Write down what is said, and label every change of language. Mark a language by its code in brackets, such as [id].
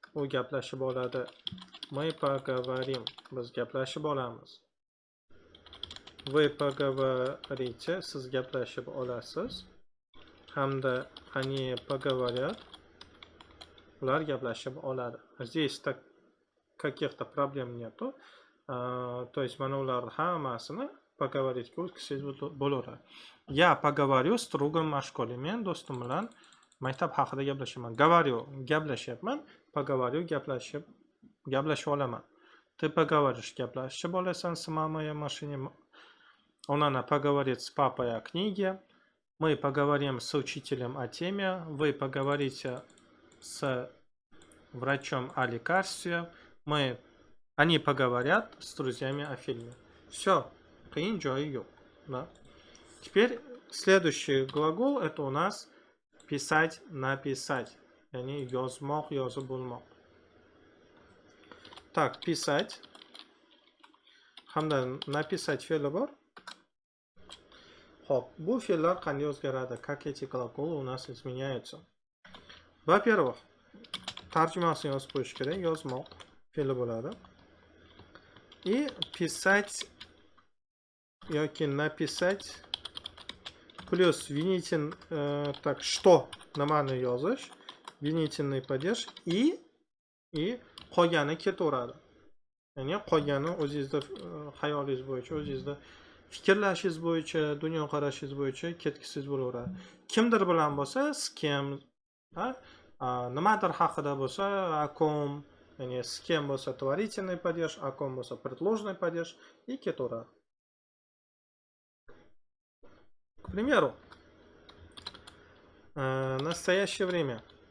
[uz] U gaplashib oladi. [ru] Мы поговорим. [uz] Biz gaplashib olamiz. Вы поговорите. Siz gaplashib olasiz. Hamda они поговорят. Ular gaplashib oladi. [ru] Здесь так каких-то проблем нету. То есть [uz] mana ular hammasini поговорить o'tkazsangiz bo'laveradi. [ru] Я поговорю с другом в школе. [uz] Men do'stim bilan maktab haqida gaplashaman. Говорю, gaplashyapman. Поговорю, gaplashib olaman. [ru] Ты поговоришь, [uz] gaplashib olasan [ru] с мамой о машине. Она поговорит с папой о книге. Мы поговорим с учителем о теме. Вы поговорите с врачом о лекарстве. Они поговорят с друзьями о фильме. Все. [uz] Qiyin joyi yo'q. Да? [ru] Теперь следующий глагол это у нас писать, написать. [uz] Yani yozmoq, yozib bo'lmoq. [ru] Так, писать. [uz] Hamda написать fe'li bor. Xo'p, bu fe'llar qanday o'zgaradi? [ru] Как эти глаголы у нас изменяются? [uz] Во-первых, tarjimasini yozib qo'yish kerak. Yozmoq fe'li bo'ladi. И писать yoki написать плюс винительный, так, что nimani yozish, винительный падеж и qolgani ketaveradi. Ya'ni qolgani o'zingizda xayolingiz bo'yicha, o'zingizda fikrlashingiz bo'yicha, dunyoqarashingiz bo'yicha ketkisingiz bo'laveradi. Kimdir bilan bo'lsa, с кем, nimadir haqida bo'lsa, о ком, ya'ni с кем bo'lsa творительный падеж, о ком bo'lsa предложенный падеж и ketaveradi. [ru] К примеру, настоящее время.